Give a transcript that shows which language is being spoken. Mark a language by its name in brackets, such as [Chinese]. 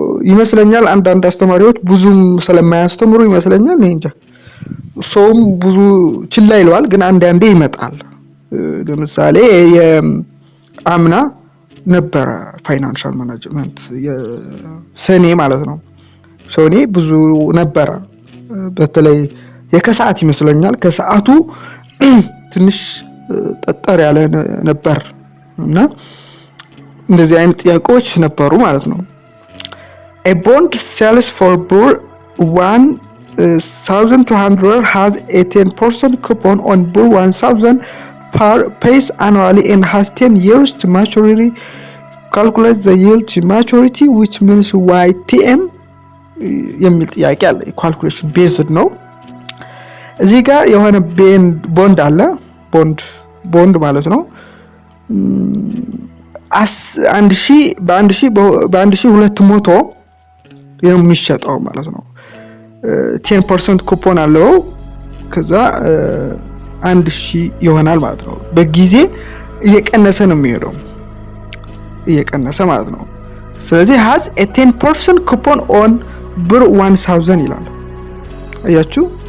[Amharic] ይመስለኛል አንዳንድ አስተማሪዎች ብዙም ስለማያስተምሩ ይመስለኛል እንጃ ሶም ብዙ ችላ ይለዋል ግን አንዳንዴ ይመጣል ለምሳሌ የአምና ነበር ፋይናንሻል ማኔጅመንት የሰኔ ማለት ነው ሰኔ ብዙ ነበር በተለይ የከሰዓት ይመስለኛል ከሰዓቱ ትንሽ ጠጠር ያለ ነበር እና እንደዚህ አይነት ጥያቄዎች ነበሩ ማለት ነው። [English] a bond sells for BRL 1,200 has a 10% coupon on BRL 1,000 per pays annually and has 10 years to maturity. Calculate the yield to maturity which means YTM [Amharic] የሚል ጥያቄ አለ። [English] calculation based [Amharic] ነው። እዚህ ጋር የሆነ ቦንድ አለ። ቦንድ ማለት ነው 1000 በ1200 የሚሸጠው ማለት ነው። 10% ኩፖን አለው። ከዛ 1000 ይሆናል ማለት ነው። በጊዜ እየቀነሰ ነው የሚሄደው እየቀነሰ ማለት ነው። ስለዚህ [English] has a 10% coupon on [Amharic] ብር 1000 ይላል። አያችሁ